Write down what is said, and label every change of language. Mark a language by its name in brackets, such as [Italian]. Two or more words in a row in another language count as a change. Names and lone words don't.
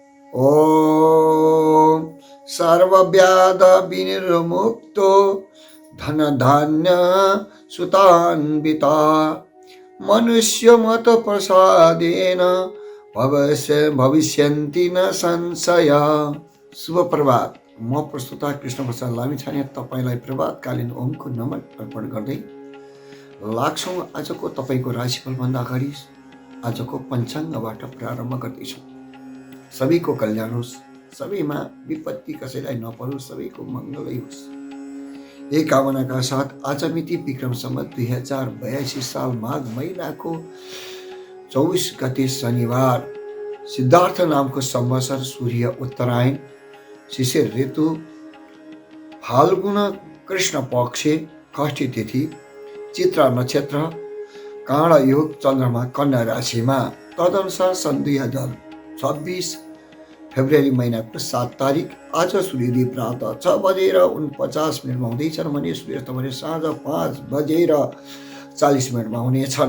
[Sanskrit] ॐ सर्वव्याध विनिर्मुक्तो धनधान्य सुतान्विता मनुष्यमत प्रसादेन भविष्यन्ति न संशय। [Nepali] शुभ प्रभात। म प्रस्तुता कृष्ण प्रसाद लामिछाने तपाईलाई प्रभातकालीन ओमको नमन अर्पण गर्दै लाग्छौँ आजको तपाईको राशिफलभन्दा अगाडि आजको पञ्चाङ्गबाट प्रारम्भ गर्दैछौँ। सबैको कल्याण होस्, सबैमा विपत्ति कसैलाई नपरोस्, सबैको मङ्गलै होस्, यही कामनाका साथ आज मिति विक्रम सम्वत 2082 साल माघ महिनाको 24 गते शनिबार सिद्धार्थ नामको संवत्सर सूर्य उत्तरायण शिशिर ऋतु फाल्गुन कृष्ण पक्ष षष्ठी तिथि चित्रा नक्षत्र काँडा योग चन्द्रमा कन्या राशिमा तदनुसार सन् 2026 फेब्रुअरी महिनाको 7 तारिक आज सूर्योदय प्रातः 6:49 हुँदैछन् भने सूर्यास्त भने साँझ 5:40 हुनेछन्।